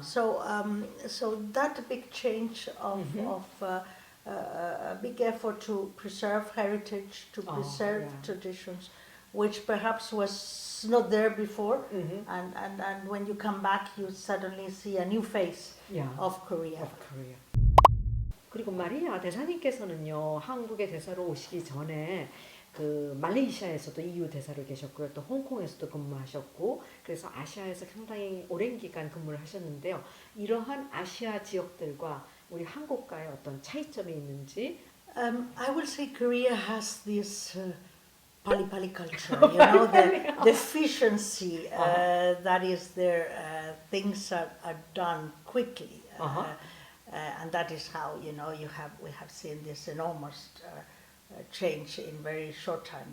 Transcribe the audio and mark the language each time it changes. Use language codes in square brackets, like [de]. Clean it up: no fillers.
[en] So that big change of a big effort to preserve heritage, to preserve traditions, which perhaps was not there before, and when you come back, you suddenly see a new face of Korea. [ko] 그리고 마리아 대사님께서는요, 한국에 대사로 오시기 전에 그 말레이시아에서도 EU 대사로 계셨고요, 또 홍콩에서도 근무하셨고, 그래서 아시아에서 상당히 오랜 기간 근무를 하셨는데요. 이러한 아시아 지역들과 우리 한국과의 어떤 차이점이 있는지? [en] I will say Korea has this pali culture, the efficiency that is there. Things are done quickly, and that is how we have seen this enormous change in very short time.